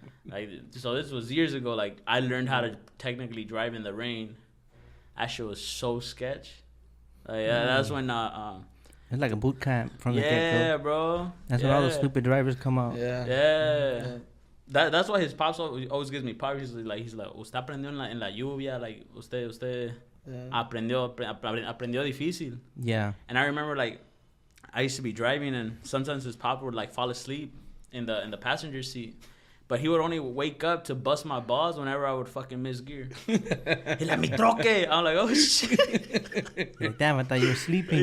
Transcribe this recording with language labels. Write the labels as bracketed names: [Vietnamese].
[English] Like, so this was years ago. Like, I learned how to technically drive in the rain. That shit was so sketch. Like, that's when It's like a boot camp from the get-go. yeah, bro. That's when all the stupid drivers come out. Yeah. That's why his pops always gives me power. He's like, [Spanish] usted aprendió en la lluvia. [English] Like, [Spanish] usted aprendió difícil. [English] Yeah. And I remember, like, I used to be driving, and sometimes his pop would like fall asleep in the passenger seat. But he would only wake up to bust my balls whenever I would fucking miss gear. He like, [Spanish] mi troque. [English] I'm like, oh shit. Like, damn, I thought you were sleeping.